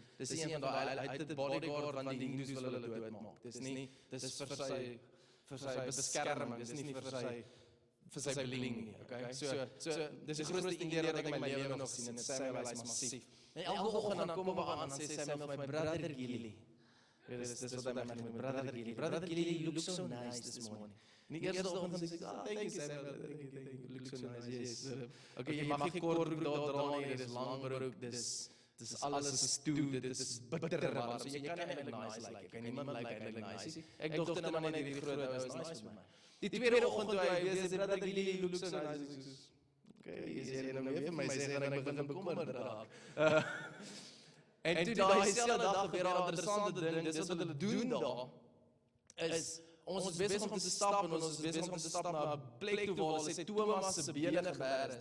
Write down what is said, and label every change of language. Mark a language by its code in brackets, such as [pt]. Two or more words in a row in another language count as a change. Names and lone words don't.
[af] Dis een van daai, hy het 'n bodyguard want die Hindus wil hulle doodmaak. Dis vir sy beskerming, dis nie vir sy beling nie, okay? So dis die grootste Indiër wat ek in my lewe nog sien, en Samuel is massief. En elke oggend dan kom ons aan en sê Samuel, [en] my brother [af] Gilly. Dis wat hy my noem, brother Gilly. [en] Brother Gilly, you look so nice this morning. [af] En die eerste oggend sê ek, [en] thank you Samuel, thank you, look so nice, yes. [af] Okay, jy mag nie kort broek daar dra nie, dis lang broek, dis alles is stoe, dit is bitter warm, so jy kan eintlik nice lyk, okay, niemand lyk eintlik nice. Ek dogter nou maar net hierdie groot ou is nice vir my. Die tweede oggend toe hy weer sê, [en] brother Gilly, you look so nice, [af] okay, jy nou weer vir my sê, en ek begin bekommerd raak. En toe daai selfde dag gebeur 'n interessante ding, dis wat hulle doen daar, is ons is besig om te stap en ons is besig om te stap na 'n plek toe waar hulle sê Thomas se bene geberg is.